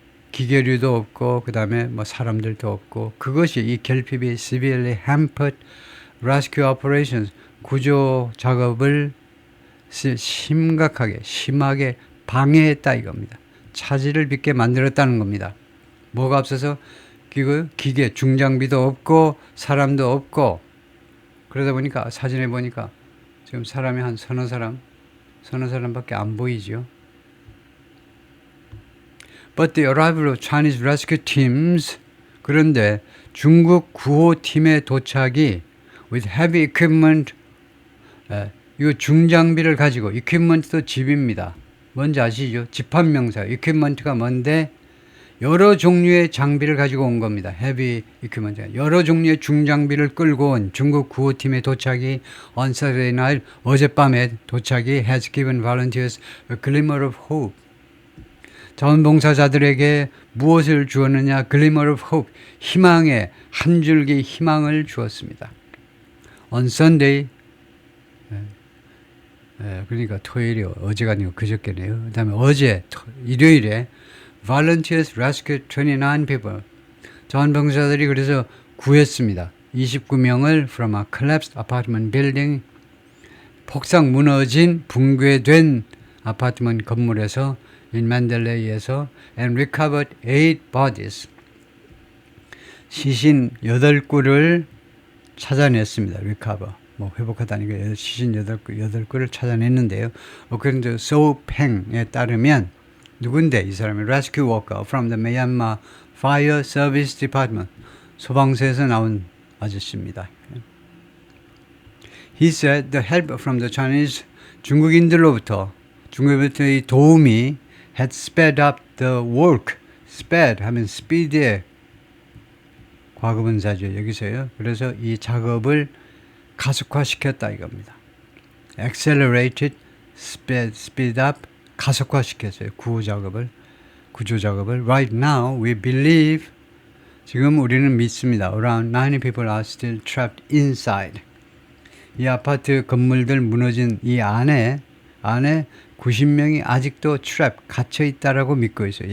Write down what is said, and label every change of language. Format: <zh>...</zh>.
<ko>기계류도 없고 그 다음에 사람들도 없고 그것이 이 결핍이</ko> <en>severely hampered rescue operations</en> <ko>구조 작업을 심하게 방해했다 이겁니다. 차질을 빚게 만들었다는 겁니다. 뭐가 없어서 기계 중장비도 없고 사람도 없고 그러다 보니까 사진에 보니까 지금 사람이 한 서너 사람밖에 안 보이죠.</ko> <en>But the arrival of Chinese rescue teams,</en> <ko>그런데 중국 구호팀의 도착이</ko> <en>with heavy equipment,</en> <ko>이 중장비를 가지고,</ko> <en>equipment도 집입니다.</en> <ko>뭔지 아시죠? 집합명사, equipment가 뭔데 여러 종류의 장비를 가지고 온 겁니다.</ko> <en>heavy equipment,</en> <ko>여러 종류의 중장비를 끌고 온 중국 구호팀의 도착이</ko> <en>on Saturday night,</en> <ko>어젯밤에 도착이</ko> <en>has given volunteers a glimmer of hope.</en> <ko>자원봉사자들에게 무엇을 주었느냐?</ko> <en>Glimmer of hope,</en> <ko>희망의 한 줄기 희망을 주었습니다.</ko> <en>On Sunday,</en> <ko>그러니까 토요일이 어제가 아니고 그저께네요. 그 다음에 어제 일요일에</ko> <en>Volunteers rescued 29 people.</en> <ko>자원봉사자들이 그래서 구했습니다. 29명을</ko> <en>from a collapsed apartment building,</en> <ko>폭삭 무너진 붕괴된 아파트먼트 건물에서</ko> <en>in Mandalay에서 and recovered 8 bodies.</en> <ko>시신 8구를 찾아냈습니다. recover. 뭐 회복하다니까 시신 8구를 찾아냈는데요.</ko> <en>According to</en> <ko>소팽에 따르면 누군데 이 사람이</ko> <en>rescue worker from the Myanmar Fire Service Department</en> <ko>소방서에서 나온 아저씨입니다.</ko> <en>He said the help from the Chinese</en> <ko>중국인들로부터의 도움이</ko> <en>had sped up the work.</en> <ko>sped 하면 speed의 과거분사죠. 여기서요. 그래서 이 작업을 가속화시켰다 이겁니다.</ko> <en>accelerated, speed up, 가속화시켰어요.</en> <ko>구조 작업을.</ko> <en>Right now we believe</en> <ko>지금 우리는 믿습니다.</ko> <en>Around 90 people are still trapped inside.</en> <ko>이 아파트 건물들 무너진 이 안에 90명이 아직도 갇혀 있다라고 믿고 있어요.</ko>